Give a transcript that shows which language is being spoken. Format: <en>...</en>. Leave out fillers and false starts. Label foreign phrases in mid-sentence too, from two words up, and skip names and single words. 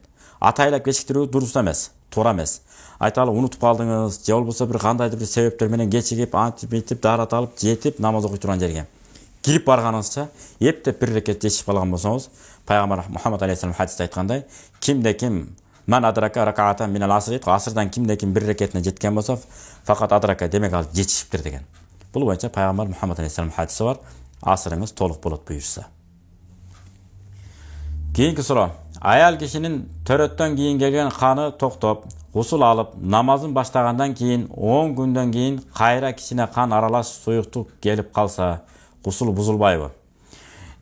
<ky>Атайлап кечиктирүү дурус эмес, туура эмес. Айталы унутуп калдыңыз, же болбосо бир кандайдыр бир себептер менен кечигип, антип, дарат алып, жетип намаз окуй турган жерге кирип барганыңызча эптеп бир рекет жетишип калган болсоңуз, пайгамбар Мухаммад алейхиссалам хадисте айткандай, кимде ким</ky> <ar>من أدرك ركعة من العصر,</ar> <ky>асырдан кимде ким бир рекетине жеткен болсо,</ky> <ar>فقد أدرك,</ar> <ky>демек ал жетишиптир деген. Бул боюнча пайгамбар Мухаммад алейхиссалам хадиси бар. Асырыңыз толук болот буйрса. Кийинки суроо: аял кишинин төрөттөн кийин келген каны токтоп, гусул алып, намазын баштагандан кийин 10 күндөн кийин кайра кишине кан аралаш суюктук келип калса, гусул бузулбайбы?</ky>